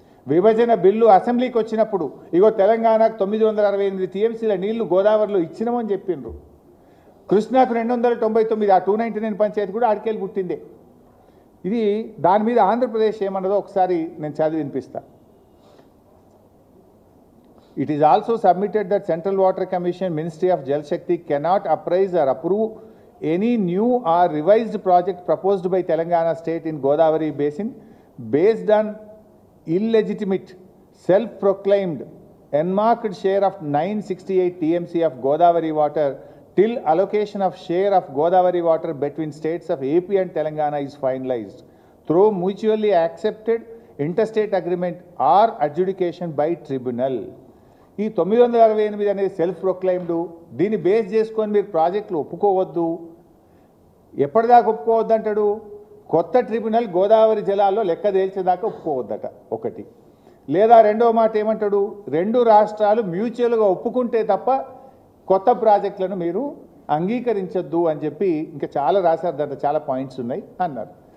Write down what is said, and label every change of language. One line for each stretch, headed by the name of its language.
Telugu: విభజన బిల్లు అసెంబ్లీకి వచ్చినప్పుడు ఇగో తెలంగాణకు 968 టీఎంసీల నీళ్లు గోదావరిలో ఇచ్చినామని చెప్పిండ్రు. కృష్ణాకు 299, ఆ 299 పంచాయతీ కూడా ఆడికెళ్ళి పుట్టిందే. ఇది దాని మీద ఆంధ్రప్రదేశ్ ఏమన్నదో ఒకసారి నేను చదివి వినిపిస్తా.
English: It is also submitted that Central Water Commission, Ministry of Jal Shakti cannot appraise or approve any new or revised project proposed by Telangana state in Godavari Basin based on illegitimate, self-proclaimed, enmarked share of 968 TMC of Godavari water till allocation of share of Godavari water between states of AP and Telangana is finalized through mutually accepted interstate agreement or adjudication by tribunal.
Telugu: ఈ 968 అనేది self proclaimed. దీన్ని base చేసుకొని మీరు ప్రాజెక్టులు ఒప్పుకోవద్దు. ఎప్పటిదాకా ఒప్పుకోవద్దు అంటాడు? కొత్త tribunal Godavari జలాల్లో లెక్క తేల్చేదాకా ఒప్పుకోవద్దట ఒకటి. లేదా రెండో మాట ఏమంటాడు, రెండు రాష్ట్రాలు మ్యూచువల్గా ఒప్పుకుంటే తప్ప కొత్త ప్రాజెక్టులను మీరు అంగీకరించొద్దు అని చెప్పి ఇంకా చాలా రాశారు, దాంట్లో చాలా పాయింట్స్ ఉన్నాయి అన్నారు.